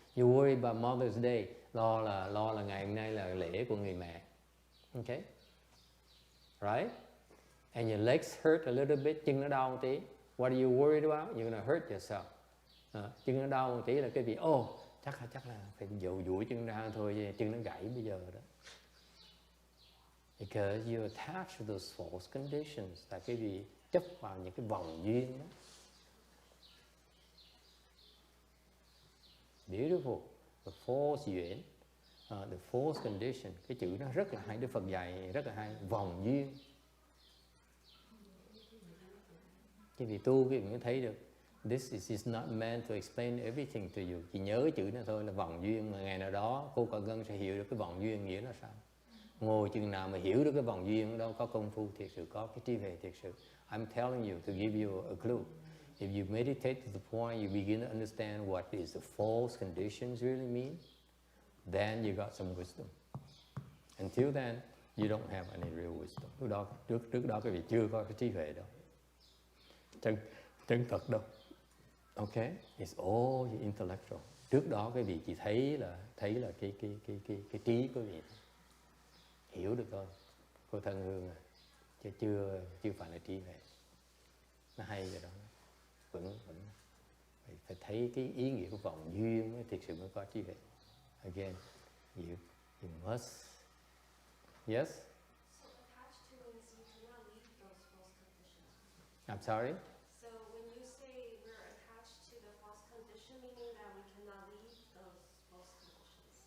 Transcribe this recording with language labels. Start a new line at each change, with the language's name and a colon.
English: You worry about Mother's Day,
Vietnamese: lo là ngày hôm nay là lễ của người mẹ.
English: Okay, right? And your legs hurt a little bit,
Vietnamese: chân nó đau một tí.
English: What are you worried about? You're gonna hurt yourself.
Vietnamese: Chân nó đau một tí là cái gì? Chắc là phải duỗi chân ra thôi, chân nó gãy bây giờ đó.
English: Because you attach to those false conditions,
Vietnamese: là cái gì chấp vào những cái vòng duyên đó.
English: Beautiful, the false duyên, the false condition.
Vietnamese: Cái chữ nó rất là hay, Đức Phật dạy rất là hay, vòng duyên. Cái vị tu cái vị mới thấy được.
English: This is not meant to explain everything to you.
Vietnamese: Chỉ nhớ cái chữ này thôi là vòng duyên, mà ngày nào đó cô Cận Ngân sẽ hiểu được cái vòng duyên nghĩa là sao. Ngồi chừng nào mà hiểu được cái vòng duyên đâu có công phu thiệt sự, có cái trí huệ thiệt sự.
English: I'm telling you to give you a clue. If you meditate to the point you begin to understand what is the false conditions really mean, then you got some wisdom. Until then, you don't have any real wisdom.
Vietnamese: Lúc đó, trước đó cái vị chưa có cái trí huệ đâu. Chân thật đâu.
English: Okay? It's all intellectual.
Vietnamese: Trước đó cái vị chỉ thấy là cái trí của vị. Hiểu được thôi, cô thân hương à, chứ chưa phải là trí huệ. Nó hay rồi đó, vẫn phải thấy cái ý nghĩa của vòng duyên mới thực sự mới có trí huệ.
English: Again, you must. Yes. So attached to means you cannot leave those false conditions. I'm sorry. So when you say we're attached to the false condition, meaning that we cannot leave those false conditions.